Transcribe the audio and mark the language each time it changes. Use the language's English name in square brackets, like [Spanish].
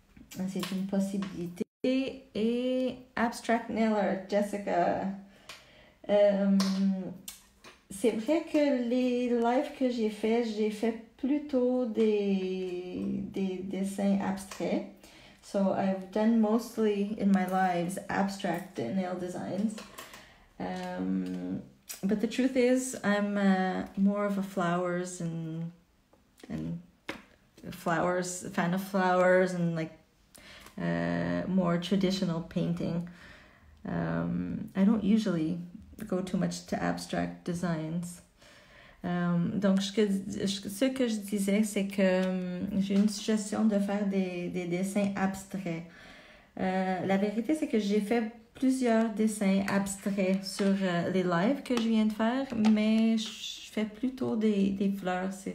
[French] C'est une possibilité. Et Abstract Nail, Jessica. C'est vrai que les lives que j'ai fait plutôt des dessins abstraits. [English] So I've done mostly in my lives abstract nail designs. But the truth is, I'm more of a flowers and flowers, fan of flowers and like more traditional painting. I don't usually go too much to abstract designs. [French] Donc, ce que je disais, c'est que j'ai une suggestion de faire des dessins abstraits. La vérité, c'est que j'ai fait plusieurs dessins abstraits sur les lives que je viens de faire, mais je fais plutôt des fleurs.